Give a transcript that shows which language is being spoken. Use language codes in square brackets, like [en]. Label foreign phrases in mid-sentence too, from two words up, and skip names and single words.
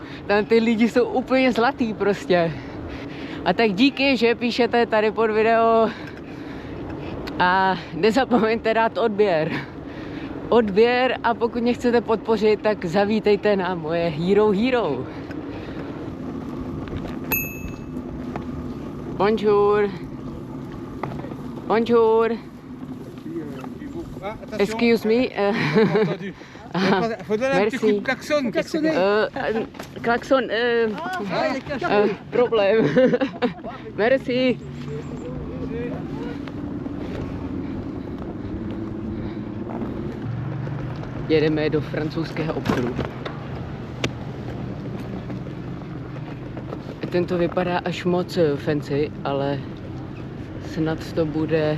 [cs] Tam ty lidi jsou úplně zlatý prostě. A tak díky, že píšete tady pod video a nezapomeňte dát odběr a pokud mě chcete podpořit, tak zavítejte na moje Hero. [fr] Bonjour. [en] Excuse me. [fr] Merci. Klaxon. Problém. Merci. [cs] Jedeme do francouzského obchodu. Tento vypadá až moc fancy, ale snad to bude...